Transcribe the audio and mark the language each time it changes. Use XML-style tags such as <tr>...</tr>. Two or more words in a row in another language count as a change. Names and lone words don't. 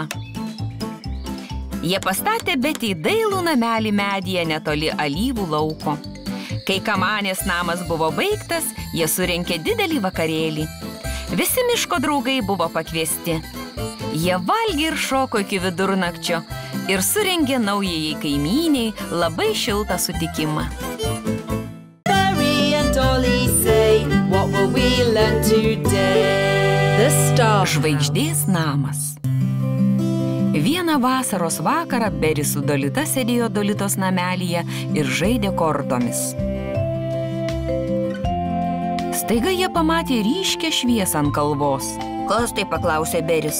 <lt>Jie pastatė Betei dailų namelį medyje netoli alyvų lauko. Kai kamanės namas buvo baigtas, jie surengė didelį vakarėlį. Visi miško draugai buvo pakviesti. Jie valgė ir šoko iki vidurnakčio ir surengė naujajai kaimyniai labai šiltą sutikimą.</lt> <en>Berry and Dolly say, what will we learn today?</en> <lt>Žvaigždės namas. Vieną vasaros vakarą Beris su Dolita sėdėjo Dolitos namelyje ir žaidė kortomis. Staiga jie pamatė ryškią šviesą ant kalvos. Kas tai, paklausė Beris?</lt>